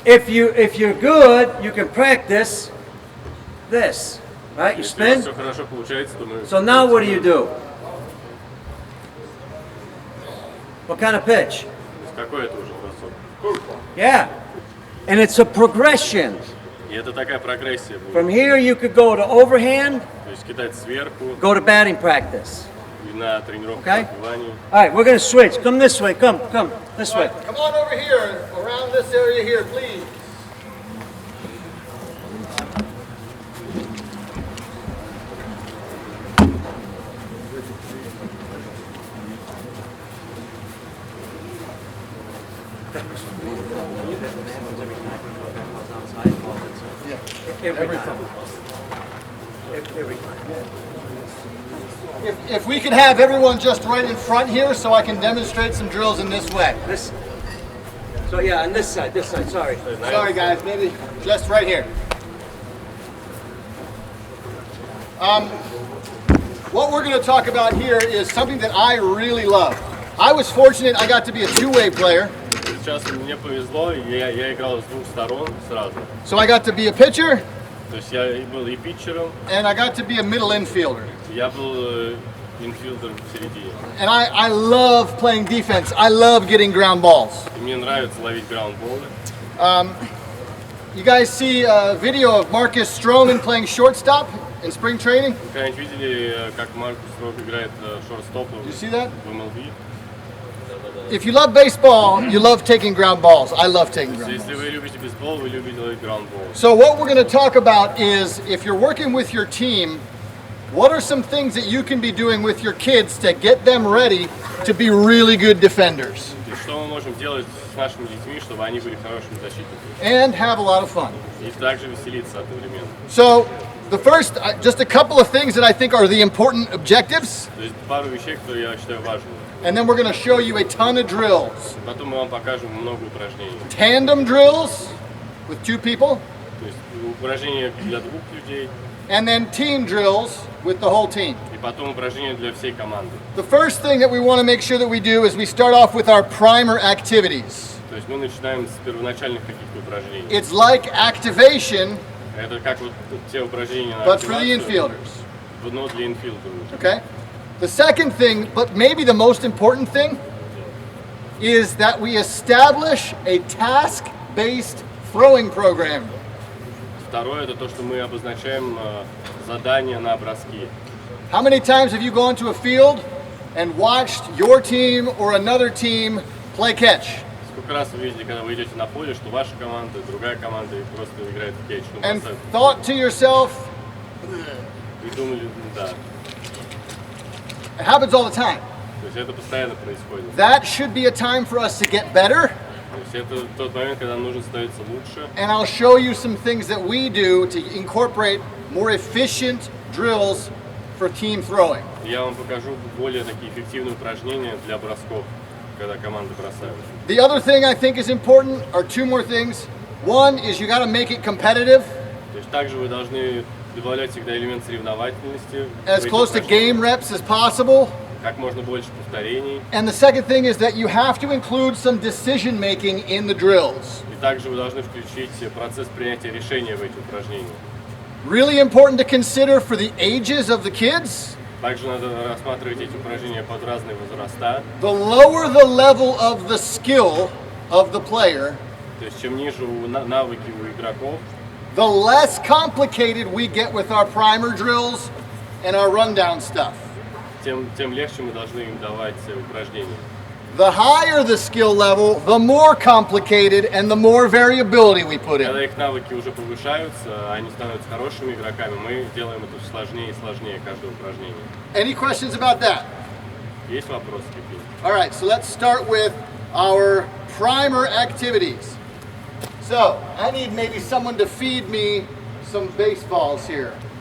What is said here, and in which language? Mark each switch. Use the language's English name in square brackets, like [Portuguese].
[English] If you're good, you can practice this. Right? You [Russian] Если у вас [English] spin. [Russian] все хорошо получается, то мы... [English] So now what do? What kind of pitch? [Russian] Какой это уже бросок? [English] Yeah. And it's a progression. [Russian] И это такая прогрессия будет. [English] From here you could go to overhand, [Russian] То есть кидать сверху [English] go to batting practice. [Russian] и на тренировку [English] Okay. [Russian] по отбиванию. [English] All right, we're going to switch. Come this way. Come this way. Come on over here, around this area here, please. If we could have everyone just right in front here so I can demonstrate some drills in this way. This. So yeah, on this side. Sorry. Sorry guys, maybe just right here. What we're going to talk about here is something that I really love. I was fortunate I got to be a two-way player. [Russian] Сейчас мне повезло, я играл с двух сторон сразу. [English] So I got to be a pitcher [Russian] То есть я был и питчером, [English] and I got to be a middle infielder. [Russian] я был инфилдером в середине. [English] And I love playing defense. I love getting ground balls. [Russian] И мне нравится ловить граундболы. [English] You guys see a video of Marcus Stroman playing shortstop in spring training? [Russian] Вы когда-нибудь видели, как Маркус Рок играет шорт-стопом [English] You see that? [Russian] в MLB? [English] If you love baseball, you love taking ground balls. I love taking ground balls. [Russian] Если вы любите бейсбол, вы любите ловить граундбол. [English] So what we're going to talk about is if you're working with your team, what are some things that you can be doing with your kids to get them ready to be really good defenders [Russian] И что мы можем делать с нашими детьми, чтобы они были хорошими защитниками? [English] and have a lot of fun? [Russian] И также веселиться одновременно. [English] So the first, just a couple of things that I think are the important objectives, [Russian] То есть пару вещей, которые я считаю важными. [English] and then we're going to show you a ton of drills. [Russian] Потом мы вам покажем много упражнений. [English] Tandem drills with two people, [Russian] То есть упражнения для двух людей, [English] and then team drills with the whole team. [Russian] и потом упражнения для всей команды. [English] The first thing that we want to make sure that we do is we start off with our primer activities. [Russian] То есть мы начинаем с первоначальных каких-то упражнений. [English] It's like activation, [Russian] Это как вот те упражнения на [English] but for the [Russian] активацию, [English] infielders. [Russian] но для инфилдеров. [English] Okay? The second thing, but maybe the most important thing, is that we establish a task-based throwing program. [Russian] Второе, это то, что мы обозначаем задания на броски. [English] How many times have you gone to a field and watched your team or another team play catch? [Russian] Сколько раз вы видели, когда вы идете на поле, что ваша команда, другая команда просто играет в кетч, ну, [English] And [Russian] бросает. [English] thought to yourself, [Russian] И думали, да. [English] it happens all the time. [Russian] То есть это постоянно происходит. [English] That should be a time for us to get better [Russian] То есть это тот момент, когда нужно становиться лучше. [English] And I'll show you some things that we do to incorporate more efficient drills for team throwing. [Russian] Я вам покажу более такие эффективные упражнения для бросков, когда команды бросают. [English] The other thing I think is important are two more things. One is you got to make it competitive, [Russian] То есть также вы должны добавлять всегда элемент соревновательности. [English] as [Russian] в эти [English] close to [Russian] упражнения. [English] game reps as possible. [Russian] Как можно больше повторений. [English] And the second thing is that you have to include some decision making in the drills. [Russian] И также вы должны включить процесс принятия решения в эти упражнения. [English] Really important to consider for the ages of the kids. [Russian] Также надо рассматривать эти упражнения под разные возраста. [English] The lower the level of the skill of the player, [Russian] То есть чем ниже навыки у игроков, [English] the less complicated we get with our primer drills and our rundown stuff. [Russian] тем легче мы должны им давать упражнения. [English] The higher the skill level, the more complicated and the more variability we put [Russian] Когда [English] in. [Russian] их навыки уже повышаются, они становятся хорошими игроками, мы делаем это сложнее и сложнее каждое упражнение. [English] Any questions about that? [Russian] Есть вопросы какие-то? [English] All right, so let's start with our primer activities. So, I need maybe someone to feed me some baseballs here.